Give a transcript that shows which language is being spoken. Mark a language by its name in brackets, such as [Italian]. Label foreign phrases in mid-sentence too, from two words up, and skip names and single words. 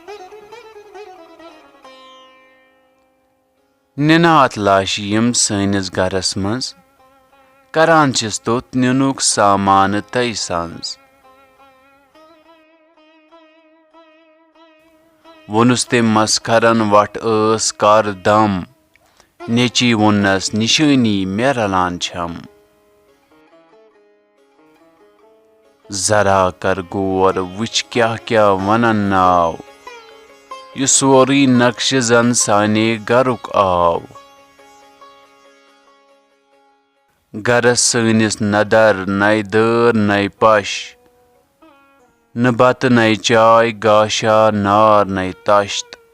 [Kashmiri] نِناتھ لاشہِ یِم سٲنِس گرس منٛز، کران چھِس توٚت نِنُک سامانہٕ تٔے سنٛز. ووٚنُس تٔمۍ مسخرن وٹھ ٲس کر دم، نیٚچی ووٚننس نِشٲنی مےٚ رلان چھم. ذرا کر غور وٕچھ کیٛاہ کیٛاہ ونن ناو، یہِ سورُے نقشہٕ زن سانے گرُک آو. گرس سٲنِس نہ در نَے دٲر نَے پش، نہٕ بتہٕ نَے چاے گاشا نار نَے تشت.